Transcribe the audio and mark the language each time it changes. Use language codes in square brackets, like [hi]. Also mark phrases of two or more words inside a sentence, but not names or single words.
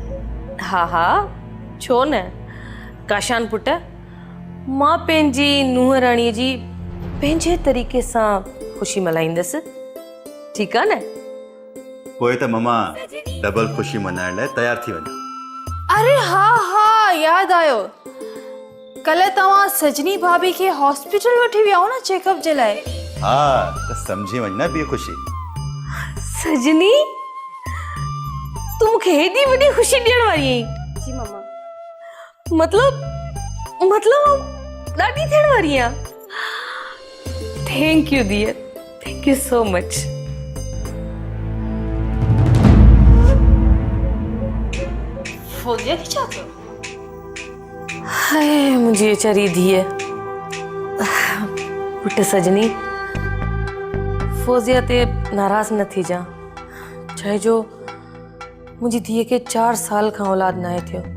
[sd] हा हा छो न. काशान पुट मां पंहिंजी नुंहुं राणीअ जी पंहिंजे तरीक़े सां ख़ुशी मल्हाईंदसि ठीकु आहे न। पोइ त ममा डबल ख़ुशी मनाइण लाइ तयारु थी वञो। अरे हाँ याद आयो, कल तव्हां सजनी भाभी खे हॉस्पिटल वठी विया हो न चेकअप जे लाइ। हा त सम्झी वञ न ॿी ख़ुशी। सजनी तूं मूंखे हेॾी वॾी ख़ुशी ॾियण वारी आहीं? जी मम्मा। मतलब ॾाढी थियण वारी आहियां। [en] Thank you dear, thank you so much. [sd] फौजिया थी छा थियो? हाय मुंहिंजी वेचारी धीअ। पुट सजनी फौजिया ते नाराज़ न थी जा, चइजो मुंहिंजी धीअ खे 4 साल खां औलाद न आहे थियो।